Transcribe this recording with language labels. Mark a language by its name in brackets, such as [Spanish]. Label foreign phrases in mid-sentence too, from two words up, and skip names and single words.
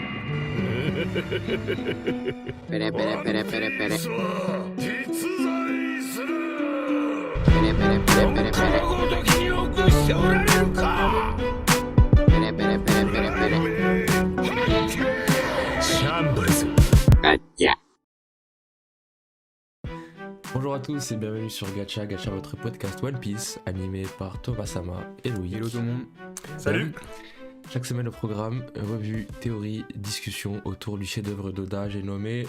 [Japanese] Pere. 実在する Pere. ごときによくしておられるか Pere. シャンブルズ [French] Gacha. Bonjour à tous et bienvenue sur Gacha, Gacha votre podcast One Piece animé par Thomas Sama et Louis. Hello tout le monde. Salut. Chaque semaine au programme, revue, théorie, discussion autour du chef-d'œuvre d'Oda, j'ai nommé